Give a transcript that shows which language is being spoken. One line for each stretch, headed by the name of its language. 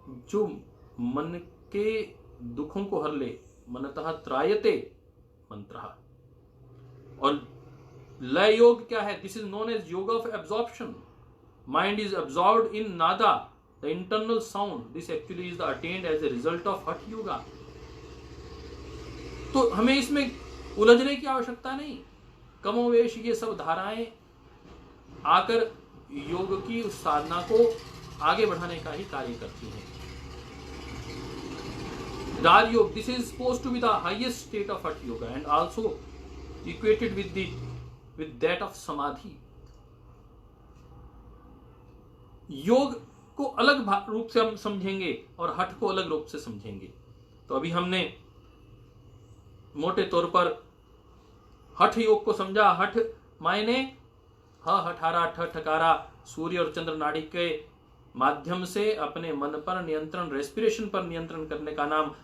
Hindi: जो मन के दुखों को हर ले, मनतः त्रायते मंत्रः। और लय योग क्या है?
English: This is known as yoga of absorption. Mind is absorbed in nada the internal sound, this actually is the attained as a result of Hatha Yoga.
Hindi: तो हमें इसमें उलझने की आवश्यकता नहीं, कमोवेश ये सब धाराएं आकर योग की उस साधना को आगे बढ़ाने का ही कार्य करती हैं.
English: Raj Yoga, this is supposed to be the highest state of Hatha Yoga and also equated with that of Samadhi.
Hindi: योग को अलग रूप से हम समझेंगे और हठ को अलग रूप से समझेंगे. तो अभी हमने मोटे तौर पर हठ योग को समझा. हठ मायने हठारा ठकारा, सूर्य और चंद्र नाड़ी के माध्यम से अपने मन पर नियंत्रण, रेस्पिरेशन पर नियंत्रण करने का नाम.